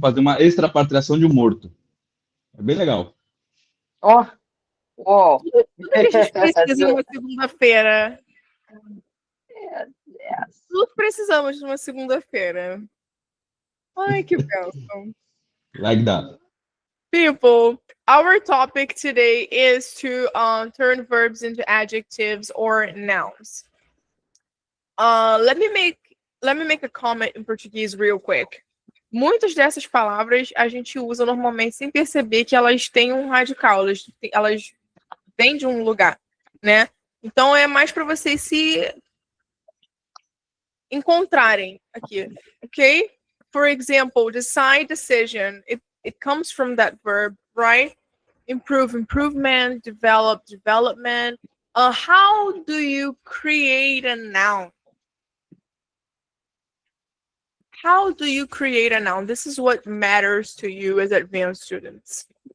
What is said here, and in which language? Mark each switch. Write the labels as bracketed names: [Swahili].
[Portuguese] que fazer uma extrapatriação de um morto. É bem legal. Oh, whoa. Tudo que a gente precisa numa segunda-feira. [English] Yes, yes. [Portuguese] Tudo precisamos de uma segunda-feira. Ai, que bênção. [English] Like that. People, our topic today is to turn verbs into adjectives or nouns. Let me make a comment in Portuguese real quick. [Portuguese] Muitas dessas palavras a gente usa normalmente sem perceber que elas têm um radical, elas vêm de um lugar, né? Então é mais para vocês se encontrarem aqui, ok? [English] For example, decide, decision, it comes from that verb, right? Improve, improvement, develop, development. How do you create a noun? How do you create a noun? This is what matters to you as advanced students.